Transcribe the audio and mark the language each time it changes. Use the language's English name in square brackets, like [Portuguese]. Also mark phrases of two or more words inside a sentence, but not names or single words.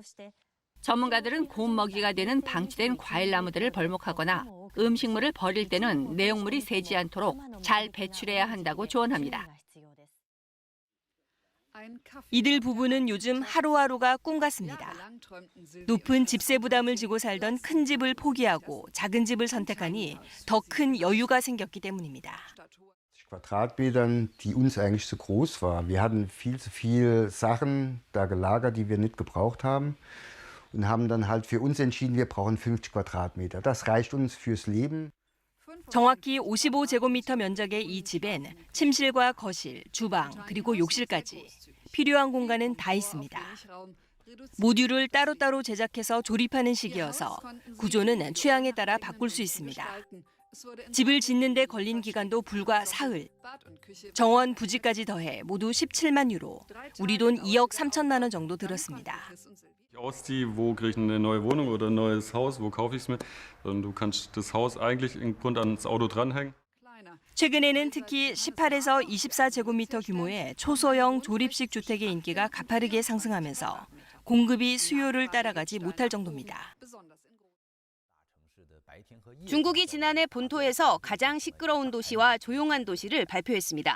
[Korean] 전문가들은 곰 먹이가 되는 방치된 과일나무들을 벌목하거나 음식물을 버릴 때는 내용물이 새지 않도록 잘 배출해야 한다고 조언합니다. 이들 부부는 요즘 하루하루가 꿈 같습니다. 높은 집세 부담을 지고 살던 큰 집을 포기하고 작은 집을 선택하니 더 큰 여유가 생겼기 때문입니다. [German] Quadratmetern, die uns eigentlich zu groß war. Wir hatten viel zu viel Sachen da gelagert, die wir nicht gebraucht haben und haben dann halt für uns entschieden, wir brauchen 50 Quadratmeter. Das reicht uns fürs Leben. [Korean] 정확히 55제곱미터 면적의 이 집엔 침실과 거실, 주방, 그리고 욕실까지 필요한 공간은 다 있습니다. 모듈을 따로따로 제작해서 조립하는 식이어서 구조는 취향에 따라 바꿀 수 있습니다. 집을 짓는 데 걸린 기간도 불과 사흘. 정원 부지까지 더해 모두 17만 유로, 우리 돈 2억 3천만 원 정도 들었습니다. [German] Ausziehe, wo kriege ich eine neue Wohnung oder ein neues Haus, wo kaufe ich es mir? Sondern du kannst das Haus eigentlich im Grunde ans Auto dranhängen. [Korean] 최근에는 특히 18에서 24제곱미터 규모의 초소형 조립식 주택의 인기가 가파르게 상승하면서 공급이 수요를 따라가지 못할 정도입니다. 중국이 지난해 본토에서 가장 시끄러운 도시와 조용한 도시를 발표했습니다.